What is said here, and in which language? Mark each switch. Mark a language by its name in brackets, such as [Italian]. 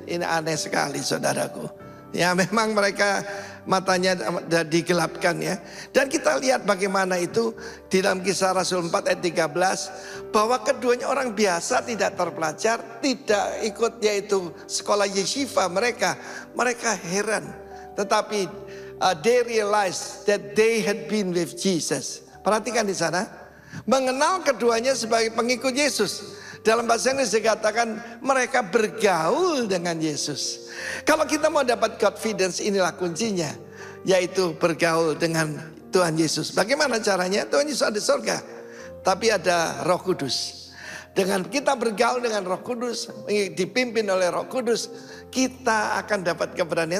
[Indonesian] Ini aneh sekali, saudaraku. Ya, memang mereka matanya digelapkan ya. Dan kita lihat bagaimana itu di dalam kisah Rasul 4 ayat 13. Bahwa keduanya orang biasa, tidak terpelajar, tidak ikut yaitu sekolah yeshiva mereka. Mereka heran. [English] Tetapi they realized that they had been with Jesus. [Indonesian] Perhatikan di sana. Mengenal keduanya sebagai pengikut Yesus. Dalam bahasa Inggris dikatakan mereka bergaul dengan Yesus. Kalau kita mau dapat confidence, inilah kuncinya. Yaitu bergaul dengan Tuhan Yesus. Bagaimana caranya? Tuhan Yesus ada di surga. Tapi ada Roh Kudus. Dengan kita bergaul dengan Roh Kudus, dipimpin oleh Roh Kudus, kita akan dapat keberanian.